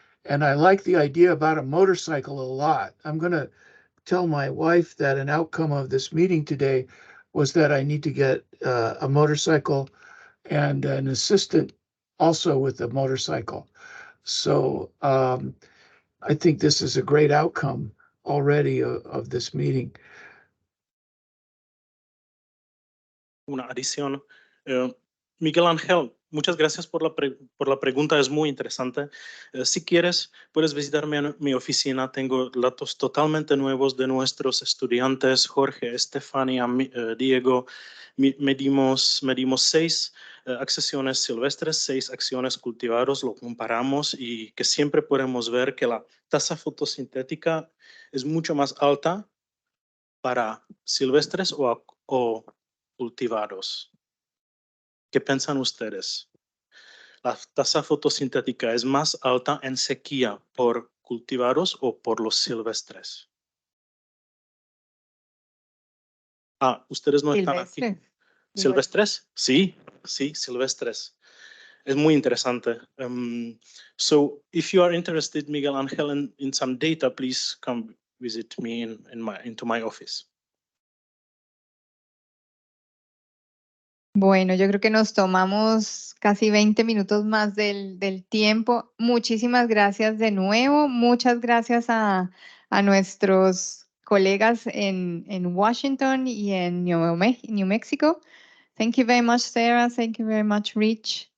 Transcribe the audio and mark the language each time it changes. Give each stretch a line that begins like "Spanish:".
English: And I like the idea about a motorcycle a lot. I'm going to tell my wife that an outcome of this meeting today was that I need to get a motorcycle and an assistant also with a motorcycle. So I think this is a great outcome already of this meeting.
Spanish: Una adición. Miguel Ángel, muchas gracias por la pregunta, es muy interesante. Si quieres, puedes visitarme en mi oficina. Tengo datos totalmente nuevos de nuestros estudiantes, Jorge, Estefania, Diego. Medimos 6 accesiones silvestres, 6 acciones cultivados, lo comparamos y que siempre podemos ver que la tasa fotosintética es mucho más alta para silvestres o cultivados. ¿Qué piensan ustedes? ¿La tasa fotosintética es más alta en sequía por cultivados o por los silvestres? Ustedes no están aquí. ¿Silvestres? Sí, silvestres. Es muy interesante.
English: So, if you are interested, Miguel Ángel, in some data, please come visit me into my office.
Spanish: Bueno, yo creo que nos tomamos casi 20 minutos más del tiempo. Muchísimas gracias de nuevo. Muchas gracias a nuestros colegas en Washington y en New Mexico.
English: Thank you very much, Sarah. Thank you very much, Rich.